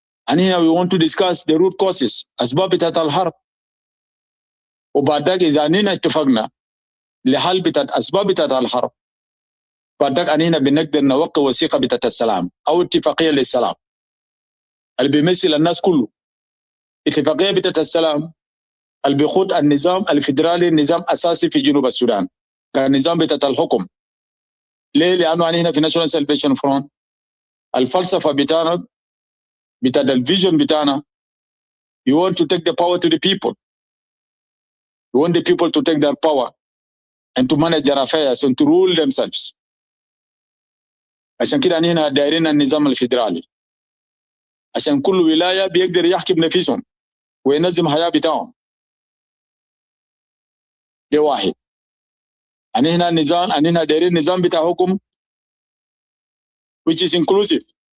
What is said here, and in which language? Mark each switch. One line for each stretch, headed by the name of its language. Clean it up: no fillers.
English: And here we want to discuss the root causes
Arabic: أسباب بتاعت الحرب وبعد ذلك إذا أننا اتفقنا لحل بتاعت أسباب بتاعت الحرب بعد ذلك أننا بنقدر نوقع وثيقة بتاعت السلام أو اتفاقية للسلام اللي بيمثل الناس كله. اتفاقية بتاعت السلام اللي بيخوض النظام الفيدرالي نظام أساسي في جنوب السودان كان نظام بتاعت الحكم. ليه؟ لأنه أننا في National Salvation Front الفلسفة بتاعنا بتاعت الفيجن بتاعنا
English: you want to take the power to the people. You want the people to take their power and to manage their affairs and to rule themselves.
Arabic: عشان كده أننا دايرين النظام الفيدرالي عشان كل ولاية بيقدر يحكم نفسهم وينظم حياة بتاعهم. ده واحد. أننا دايرين نظام بتاع حكم
English: which is inclusive.